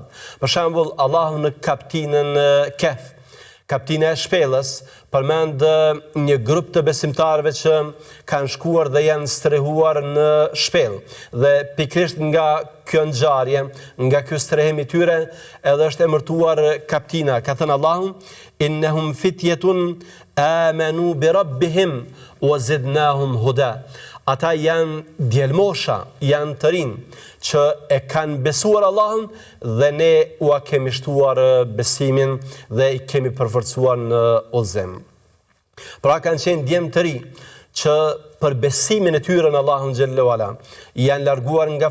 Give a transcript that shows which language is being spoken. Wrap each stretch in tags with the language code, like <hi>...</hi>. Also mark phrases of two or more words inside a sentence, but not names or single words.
<sq>Për shembull, Allahu në kaptinën Kehf, kaptina e shpellës, përmend një grup të besimtarëve që kanë shkuar dhe janë strehuar në shpellë. Dhe pikrisht nga kjo ngjarje, nga ky strehim i tyre, edhe është emërtuar kaptina. Ka thënë Allahu:</sq> <ar>"إنهم فتية آمنوا بربهم وزدناهم هدى."</ar> <sq>Ata janë djelmosha, janë të rinë, që e kanë besuar Allahun dhe ne ua kemi shtuar besimin dhe i kemi përforcuar në udhëzim. Pra kanë qenë djemë të ri që për besimin e tyre në Allahun</sq> <ar>جل وعلا</ar> <sq>janë larguar nga</sq>